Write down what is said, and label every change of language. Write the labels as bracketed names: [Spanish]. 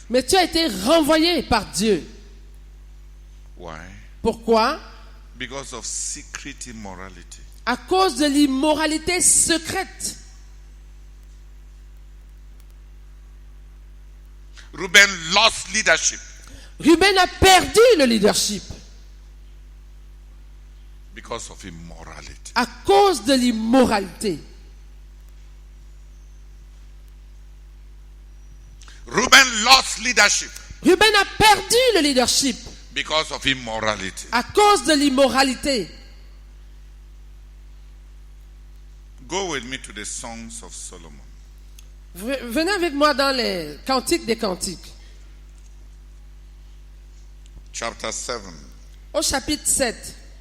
[French] mais tu as été renvoyé par Dieu. [English] Why? [French] Pourquoi? [English] Because of secret immorality. [French] À cause de l'immoralité secrète. [English] Reuben lost leadership [French] Ruben a perdu le leadership [English] because of immorality. [French] à cause de l'immoralité. [English] Reuben lost leadership [French] Ruben a perdu le leadership [English] because of immorality. [French] à cause de l'immoralité. [English] Go with me to the Songs of Solomon. [French] Venez avec moi dans les Cantiques des Cantiques, [English] Chapter 7. [French] au chapitre 7.